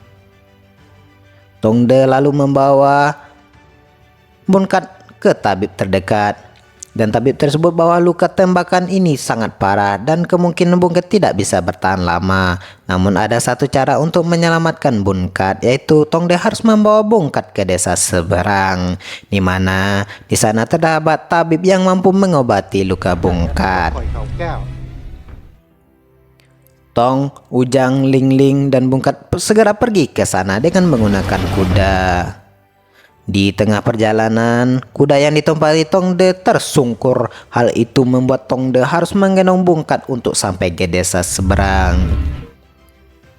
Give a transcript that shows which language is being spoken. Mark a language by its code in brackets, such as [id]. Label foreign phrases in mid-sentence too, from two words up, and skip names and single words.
[id] Tong De lalu membawa Bungkat ke tabib terdekat, dan tabib tersebut bahwa luka tembakan ini sangat parah dan kemungkinan Bungkat tidak bisa bertahan lama. Namun ada satu cara untuk menyelamatkan Bungkat, yaitu Tong De harus membawa Bungkat ke desa seberang, di mana di sana terdapat tabib yang mampu mengobati luka Bungkat. [th] ปล่อยเขาแก้ว [id] Tong, Ujang, Ling Ling, dan Bungkat segera pergi ke sana dengan menggunakan kuda. Di tengah perjalanan, kuda yang ditumpaki Tong De tersungkur. Hal itu membuat Tong De harus menggendong Bungkat untuk sampai ke desa seberang.